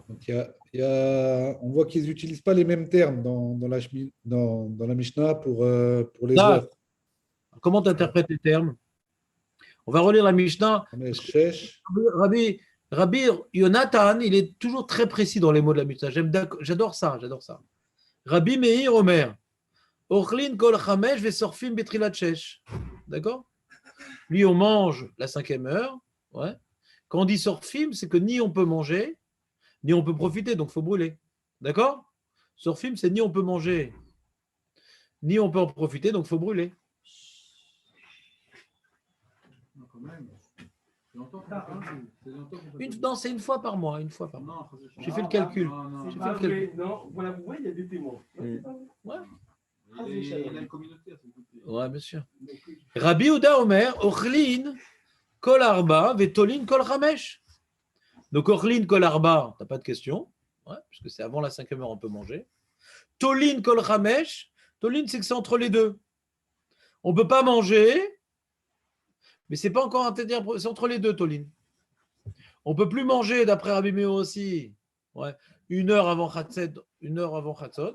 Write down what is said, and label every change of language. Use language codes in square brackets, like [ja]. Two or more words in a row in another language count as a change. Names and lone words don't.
[fr] Donc, on voit qu'ils n'utilisent pas les mêmes termes dans la Mishnah pour les Là, heures. comment tu interprètes les termes? On va relire la Mishnah. Rabbi Yonatan, il est toujours très précis dans les mots de la Mishnah. J'adore ça. [he] רבי מאיר אומר, אוכלין כל חמש ושורפין בתחילת שש. [fr] D'accord? Lui, on mange la 5e heure. Ouais. Quand on dit sorfim, c'est que ni on peut manger, ni on peut profiter, donc il faut brûler. D'accord? Sorfim, c'est ni on peut manger, ni on peut en profiter, donc il faut brûler. Non, quand même. Non, c'est une fois par mois. J'ai fait le calcul. Non, voilà, vous voyez, il y a des témoins. Ouais. Il a une communauté, s'il vous plaît. Ouais, bien sûr. [he] רבי יהודה אומר, אוכלין, כל ארבע, ותולין, כל חמש. Donc, אוכלין, כל ארבע, [fr] t'as pas de question, ouais, puisque c'est avant la 5e heure, on peut manger. [he] תולין, כל חמש, תולין, [fr] c'est que c'est entre les deux. On ne peut pas manger, mais c'est pas encore interdit, c'est entre les deux, Tolin. On ne peut plus manger, d'après Rabbi Meir aussi, ouais, 1 heure avant Chatzot, 1 heure avant Chatzot.